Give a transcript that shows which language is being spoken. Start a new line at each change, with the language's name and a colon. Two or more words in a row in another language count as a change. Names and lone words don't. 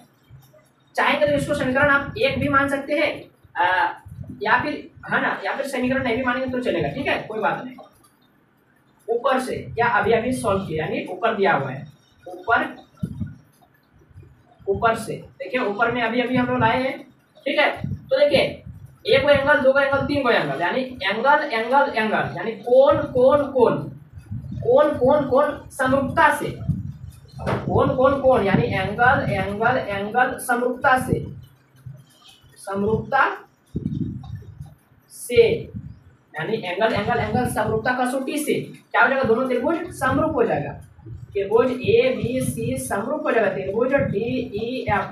Hindi: चाहे तो इसको समीकरण आप एक भी मान सकते हैं या फिर, है ना, या फिर समीकरण नहीं भी मानेंगे तो चलेगा, ठीक है, कोई बात नहीं। ऊपर से या अभी अभी सॉल्व किया, यानी ऊपर दिया हुआ है, ऊपर से देखिए, ऊपर में अभी अभी हम लोग लाए हैं, ठीक है। तो देखिए एक को एंगल, दो को एंगल, तीन को एंगल, यानी
English: angle angle angle,
Hindi: यानी कोण कोण कोण, कोण कोण कोण समरूपता से, कोण कोण कोण यानी
English: angle angle angle
Hindi: समरूपता से, समरूपता से यानी
English: angle angle angle
Hindi: समरूपता कसौटी से क्या हो जाएगा, दोनों त्रिभुज समरूप हो जाएगा, त्रिभुज ए बी सी समरूप हो जाएगा, त्रिभुज डी ई एफ।